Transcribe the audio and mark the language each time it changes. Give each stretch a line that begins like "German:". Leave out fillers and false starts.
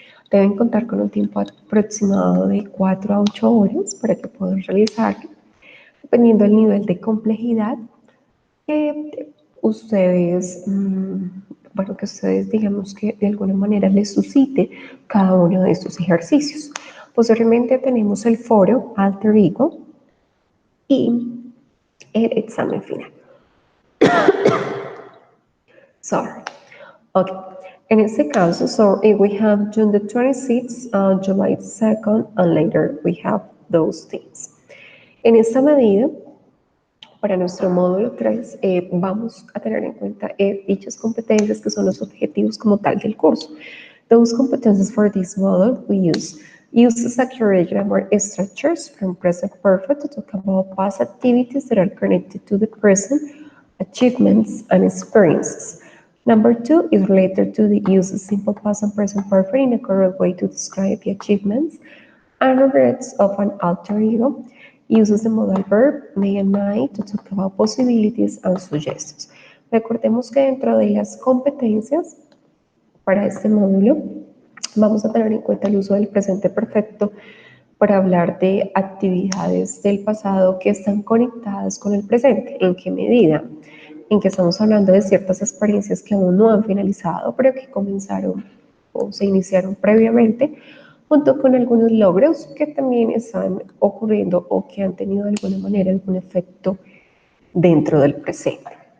Spanish: Deben contar con un tiempo aproximado de 4 a 8 horas para que puedan realizarlo, dependiendo del nivel de complejidad que ustedes, que ustedes digamos que de alguna manera les suscite cada uno de estos ejercicios. Posteriormente tenemos el foro Alter Ego y el examen final.
English: Sorry. Okay.
Spanish: En este caso,
English: so we have June the 26th, July 2nd, and later we have those things.
Spanish: En esta medida, para nuestro módulo 3, vamos a tener en cuenta dichas competencias que son los objetivos como tal del curso.
English: Those competencies for this model we uses accurate grammar structures from present perfect to talk about past activities that are connected to the present, achievements, and experiences. Number 2 is related to the use of simple past and present perfect in a correct way to describe the achievements and regrets of an alter ego. Uses the modal verb may and might to talk about possibilities and suggestions.
Spanish: Recordemos que dentro de las competencias para este módulo vamos a tener en cuenta el uso del presente perfecto para hablar de actividades del pasado que están conectadas con el presente. ¿En qué medida? En que estamos hablando de ciertas experiencias que aún no han finalizado, pero que comenzaron o se iniciaron previamente, junto con algunos logros que también están ocurriendo o que han tenido de alguna manera algún efecto dentro del presente.